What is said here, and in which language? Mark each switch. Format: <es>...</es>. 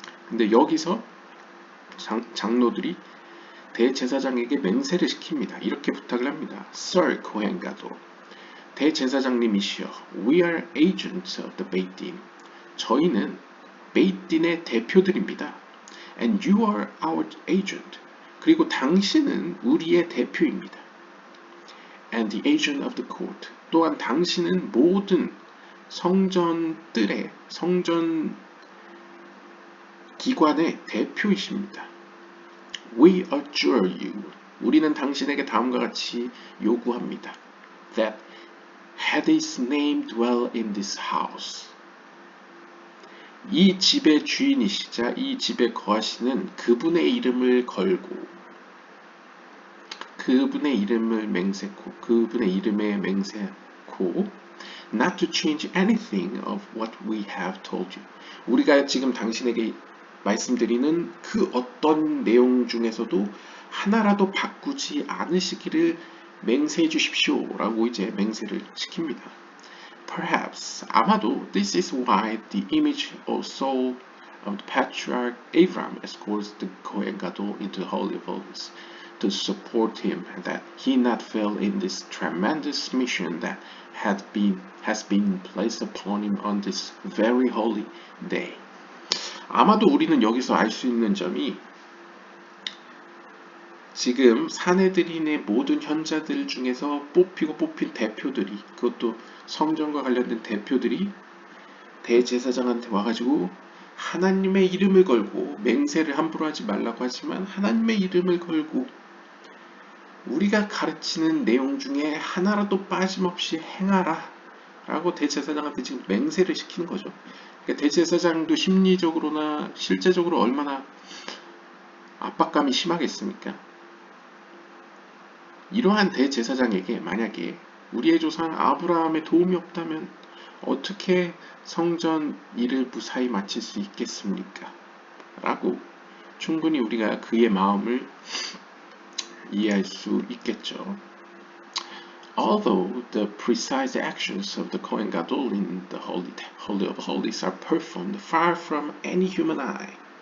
<ko>근데 여기서 장로들이 대제사장에게 맹세를 시킵니다. 이렇게 부탁을 합니다.</ko> <en>Sir 코헨 가도,</en> <ko>대제사장님이시여,</ko> <en>We are agents of the Beit Din.</en> <ko>저희는 베이틴의 대표들입니다.</ko> <en>And you are our agent.</en> <ko>그리고 당신은 우리의 대표입니다.</ko> <en>And the agent of the court.</en> <ko>또한 당신은 모든 성전들의 성전 기관의 대표이십니다.</ko> <en>We adjure you.</en> <ko>우리는 당신에게 다음과 같이 요구합니다.</ko> <en>That had his name dwell in this house.</en> <ko>이 집의 주인이시자 이 집에 거하시는 그분의 이름을 걸고 그분의 이름을 맹세코 그분의 이름에 맹세코</ko> <en>not to change anything of what we have told you.</en> <ko>우리가 지금 당신에게 말씀드리는 그 어떤 내용 중에서도 하나라도 바꾸지 않으시기를 맹세해 주십시오 라고 이제 맹세를 시킵니다.</ko> <en>Perhaps,</en> <ko>아마도</ko> <en>this is why the image or soul of the patriarch Abraham escorts the Kohen Gadol into the Holy of Holies to support him, that he not fail in this tremendous mission that has been placed upon him on this very holy day.</en> <ko>아마도 우리는 여기서 알 수 있는 점이 지금 사내들인의 모든 현자들 중에서 뽑힌 대표들이, 그것도 성전과 관련된 대표들이 대제사장한테 와가지고 하나님의 이름을 걸고, 맹세를 함부로 하지 말라고 하지만 하나님의 이름을 걸고 우리가 가르치는 내용 중에 하나라도 빠짐없이 행하라 라고 대제사장한테 지금 맹세를 시키는 거죠. 그러니까 대제사장도 심리적으로나 실제적으로 얼마나 압박감이 심하겠습니까? 이러한 대제사장에게 만약에 우리의 조상 아브라함의 도움이 없다면 어떻게 성전 일을 무사히 마칠 수 있겠습니까? 라고 충분히 우리가 그의 마음을 이해할 수 있겠죠.</ko> <en>Although the precise actions of the Kohen Gadol in the Holy of Holies are performed far from any human eye.</en>